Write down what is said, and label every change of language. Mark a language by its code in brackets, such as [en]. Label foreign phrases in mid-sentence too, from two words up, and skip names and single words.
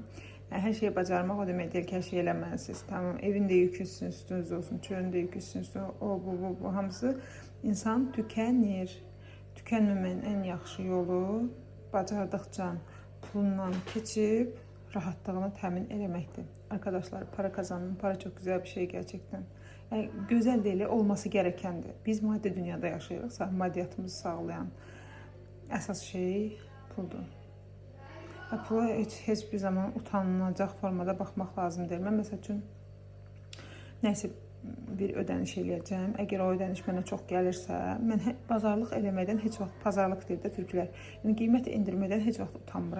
[az] Yəni, hər şeyi bacarmaq o demək deyil ki, hər şeyi eləməlisiniz. Tamam, evin də yükü sizin üstünüzdə olsun, çölün də yükü sizin üstünüzdə olsun. Bu hamısı insan tükənir. Tükənməməyin ən yaxşı yolu bacardıqca pulundan keçib rahatlığını təmin eləməkdir. [tr] Arkadaşlar, para kazanın, para çok güzel bir şey gerçekten. Yani güzel değil, olması gerekendir. [az] Biz maddi dünyada yaşayırıqsa, maddiyatımızı sağlayan əsas şey puldur. Pula heç bir zaman utanılacaq formada baxmaq lazım deyil. Mən məsəl üçün, nəysə, bir ödəniş eləyəcəm. Əgər o ödəniş mənə çox gəlirsə, mən bazarlıq eləməkdən heç vaxt, bazarlıq deyir də türklər, yəni qiymət endirməkdən heç vaxt utanmıram.